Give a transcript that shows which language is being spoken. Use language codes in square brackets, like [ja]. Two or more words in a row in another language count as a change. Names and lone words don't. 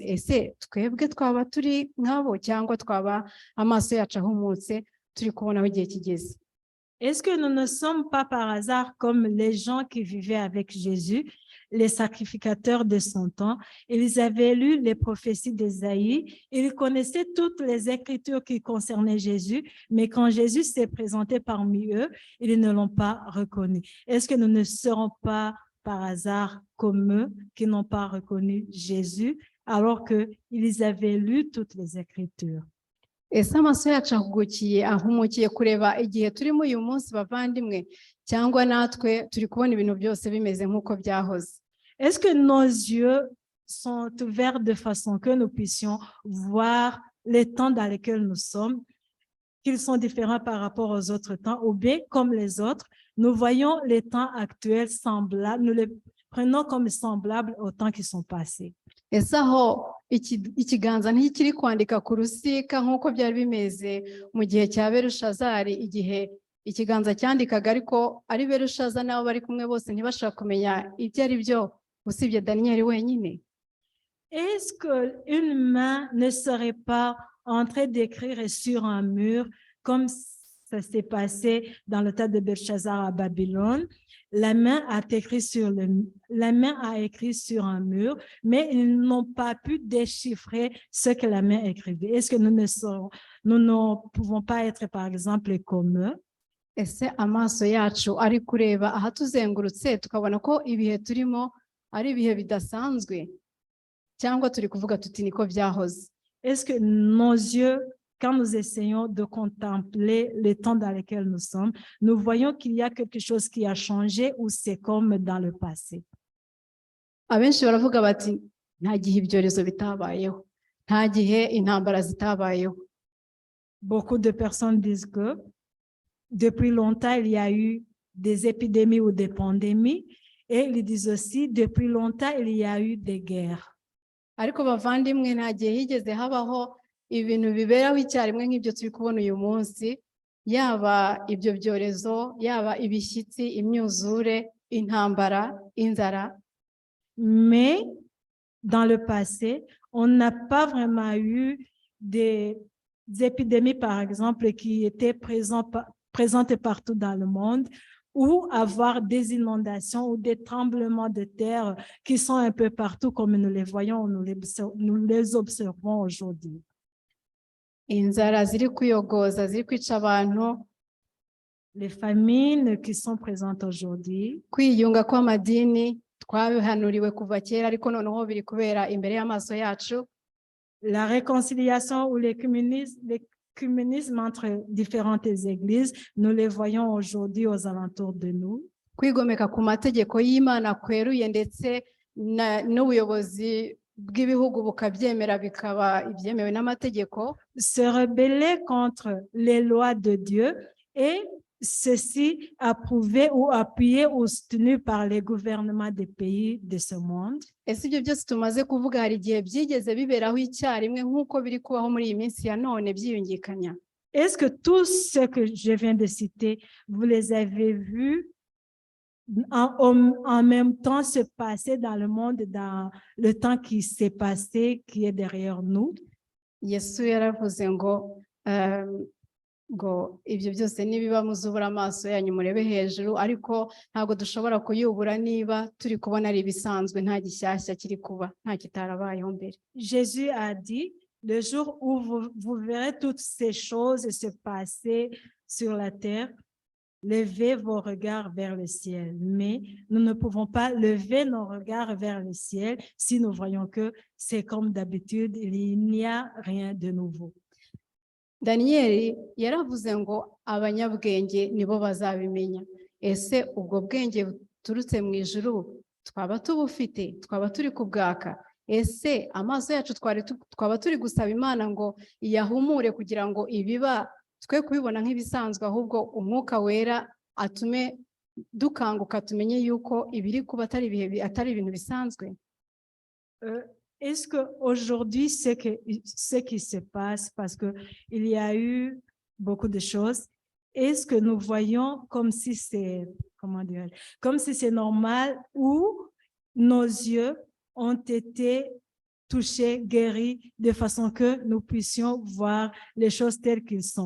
[rw] Ese twebwe twaba turi nkabo cyangwa twaba amaso yacu ahumutse turi kubona aho igihe kigeze? [fr] Est-ce que nous ne sommes pas par hasard comme les gens qui vivaient avec Jésus, les sacrificateurs de son temps? Ils avaient lu les prophéties d'Ésaïe, ils connaissaient toutes les écritures qui concernaient Jésus, mais quand Jésus s'est présenté parmi eux, ils ne l'ont pas reconnu. Est-ce que nous ne serons pas par hasard comme eux qui n'ont pas reconnu Jésus alors qu'ils avaient lu toutes les écritures? [rw] Ese amaso yacu ahumukiye kureba igihe turimo uyu munsi bavandimwe, cyangwa natwe turi kubona ibintu byose bimeze nk'uko byahoze? [fr] Est-ce que nos yeux sont ouverts de façon que nous puissions voir les temps dans lesquels nous sommes, qu'ils sont différents par rapport aux autres temps, ou bien comme les autres, nous voyons les temps actuels semblables, nous les prenons comme semblables aux temps qui sont passés? [rw] Ese aho ikiganza ntikiri kwandika ku rusika nk'uko byari bimeze mu gihe cya Berushazari, igihe ikiganza cyandikaga ariko ari Berushaza nabo bari kumwe bose ntibashaka kumenya ibyo ari byo usibye Daniyeli wenyine? [fr] Est-ce qu'une main ne serait pas en train d'écrire sur un mur comme ça s'est passé dans le temps de Belchazar à Babylone? La main a écrit sur un mur, mais ils n'ont pas pu déchiffrer ce que la main écrivait. Est-ce que nous ne pouvons pas être, par exemple, comme eux? [rw] Ese amaso yacu ari kureba ahatuzengurutse tukabona ko ibihe turimo ari ibihe bidasanzwe, cyangwa turi kuvuga tuti niko byahoze? [fr] Est-ce que nos yeux, quand nous essayons de contempler les temps dans lesquels nous sommes, nous voyons qu'il y a quelque chose qui a changé ou c'est comme dans le passé? [rw] Abenshi baravuga bati nta gihe ibyorezo bitabayeho, nta gihe intambara zitabayeho. [fr] Beaucoup de personnes disent que depuis longtemps, il y a eu des épidémies ou des pandémies, et ils disent aussi depuis longtemps, il y a eu des guerres. [rw] Ariko bavandimwe, nta gihe higeze habaho ibintu biberaho icyarimwe nk'ibyo turi kubona uyu munsi, yaba ibyo byorezo, yaba ibishyitsi, imyuzure, intambara, inzara. [fr] Mais dans le passé, on n'a pas vraiment eu des épidémies, par exemple, qui étaient présentes partout dans le monde, ou avoir des inondations ou des tremblements de terre qui sont un peu partout comme nous les voyons, nous les observons aujourd'hui. [rw] Inzara ziri kuyogoza, ziri kwica abantu, [fr] les famines qui sont présentes aujourd'hui, [rw] kwiyunga kw'amadini twabihanuriwe kuva kera ariko noneho biri kubera imbere y'amaso yacu, [fr] la réconciliation ou l'écuménisme entre différentes églises, nous les voyons aujourd'hui aux alentours de nous. [rw] Kwigomeka ku mategeko y'Imana kweruye ndetse n'ubuyobozi bw'ibihugu bukabyemera bikaba ibyemewe n'amategeko. [fr] Se rebeller contre les lois de Dieu et ceci approuvé ou appuyé ou soutenu par les gouvernements des pays de ce monde. [rw] Ese ibyo byose tumaze kuvuga hari igihe byigeze biberaho icyarimwe nk'uko biri kubaho muri iyi minsi ya none byiyungikanya? [fr] Est-ce que tout ce que je viens de citer, vous les avez vus en même temps se passer dans le monde, dans le temps qui s'est passé, qui est derrière nous? [rw] Yesu yaravuze ngo ngo ibyo byose nibiba muzubura amaso yanyu murebe hejuru, ariko ntabwo dushobora kuyubura niba turi kubona ari ibisanzwe, nta gishyashya kiri kuba, nta kitarabayeho mbere. [fr] Jésus a dit, le jour où vous verrez toutes ces choses se passer sur la terre, levez vos regards vers le ciel. Mais nous ne pouvons pas lever nos regards vers le ciel si nous voyons que c'est comme d'habitude, il n'y a rien de nouveau. [rw] Daniyeli yaravuze ngo abanyabwenge nibo bazabimenya. Ese ubwo bwenge buturutse mu ijuru twaba tubufite, twaba turi kubwaka? Ese amaso yacu twaba turi gusaba Imana ngo iyahumure kugira ngo ibiba twe kubibona nk'ibisanzwe, ahubwo umwuka wera atume dukanguka tumenye yuko ibiri kuba atari ibintu bisanzwe? [fr] Est-ce qu'aujourd'hui, ce qui se passe, parce qu'il y a eu beaucoup de choses, est-ce que nous voyons comme si c'est, comme si c'est normal, ou nos yeux ont été touchés, guéris, de façon que nous puissions voir les choses telles qu'elles sont?